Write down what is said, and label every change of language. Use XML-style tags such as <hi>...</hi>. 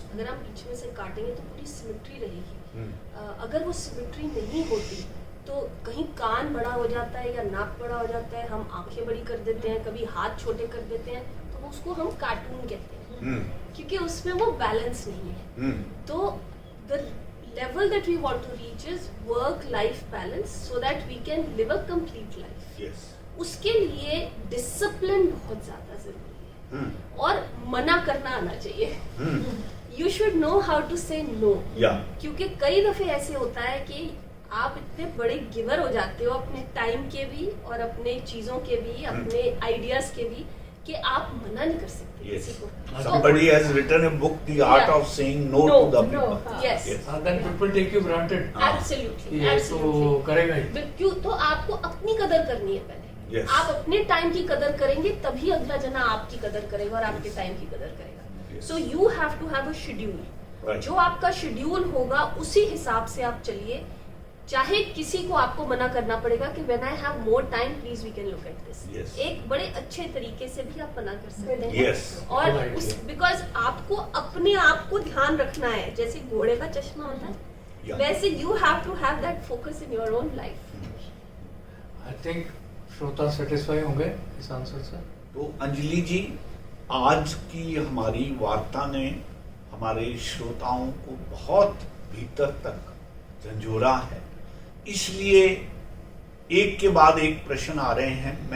<hi>अगर हम बीच में से काटेंगे तो पूरी सिमेट्री रहेगी। अगर वो सिमेट्री नहीं होती तो कहीं कान बड़ा हो जाता है या नाक बड़ा हो जाता है, हम आंखें बड़ी कर देते हैं, कभी हाथ छोटे कर देते हैं, तो उसको हम कार्टून कहते हैं, क्योंकि उसमें वो बैलेंस नहीं है।</hi> <en>तो the level that we want to reach is work life balance so that we can live a complete life. Yes.</en> <hi>उसके लिए डिसिप्लिन बहुत ज्यादा जरूरी है और मना करना आना चाहिए।</hi> <en>You should know how to say no.</en> <hi>क्योंकि कई दफे ऐसे होता है कि आप इतने बड़े गिवर हो जाते हो अपने टाइम के भी और अपने चीजों के भी, अपने आइडियाज के भी, कि आप मना नहीं कर सकते किसी को।</hi> <en>Somebody has written a book, The Art of Saying No to the People. Yes. Then people take you granted. Absolutely.</en> <hi>ये तो करेगा ही। क्यों? तो आपको अपनी कदर करनी है पहले।</hi> <en>Yes.</en> <hi>आप अपने टाइम की कदर करेंगे तभी अगला जना आपकी कदर करेगा और आपके टाइम की कदर करेगा।</hi> <en>Yes. So you have to have a schedule. Right.</en> <hi>जो आपका शेड्यूल होगा उसी हिसाब से आप चलिए। चाहे किसी को आपको मना करना पड़ेगा कि</hi> <en>when I have more time, please we can look at this. Yes.</en> <hi>एक बड़े अच्छे तरीके से भी आप मना कर सकते हैं।</hi> <en>Yes.</en> <hi>और बिकॉज आपको अपने आप को ध्यान रखना है, जैसे घोड़े का चश्मा होता है,</hi> <en>Yeah. वैसे you have to have that focus in your own life.</en> <hi>I think श्रोता सेटिस्फाई होंगे इस आंसर से। तो अंजलि जी, आज की हमारी वार्ता ने हमारे श्रोताओं को बहुत भीतर तक झंझोरा है, इसलिए एक के बाद एक प्रश्न आ रहे हैं।</hi>